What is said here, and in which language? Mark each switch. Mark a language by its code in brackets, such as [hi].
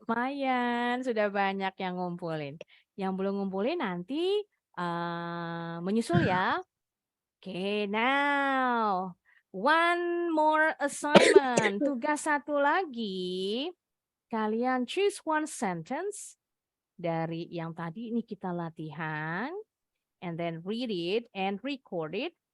[id] Lumayan, sudah banyak yang ngumpulin. Yang belum ngumpulin nanti menyusul ya. [en] Oke, now one more assignment. [id] Tugas satu lagi. Kalian [en] choose one sentence [id] dari yang tadi ini kita latihan. [en] And then read it and record it.